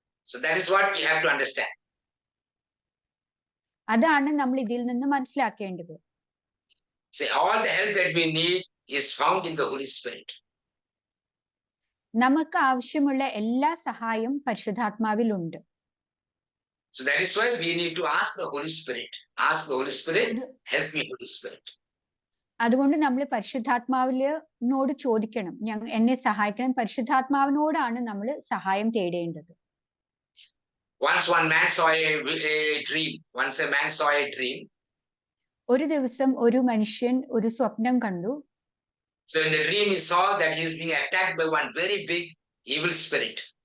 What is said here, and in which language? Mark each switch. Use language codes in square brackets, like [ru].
[en] So that is what we have to understand. [ml] അതാണ് നമ്മൾ ഇതിൽ നിന്ന് മനസ്സിലാക്കേണ്ടത്. [en] See, all the help that we need is found in the Holy Spirit. [ml] നമുക്ക് ആവശ്യമുള്ള എല്ലാ സഹായവും പരിശുദ്ധാത്മാവിലുണ്ട്. [en] So that is why we need to ask the Holy Spirit. Ask the Holy Spirit, help me, Holy Spirit. [ml] അതുകൊണ്ട് നമ്മൾ പരിശുദ്ധാത്മാവിനോട് ചോദിക്കണം, എന്നെ സഹായിക്കണം. പരിശുദ്ധാത്മാവിനോടാണ് നമ്മൾ സഹായം തേടേണ്ടത്. [en] Once one man saw a dream. Once a man saw a dream. [ml] ഒരു ദിവസം ഒരു മനുഷ്യൻ ഒരു സ്വപ്നം കണ്ടു. [en] So in the dream he saw that he is being attacked by one very big evil spirit.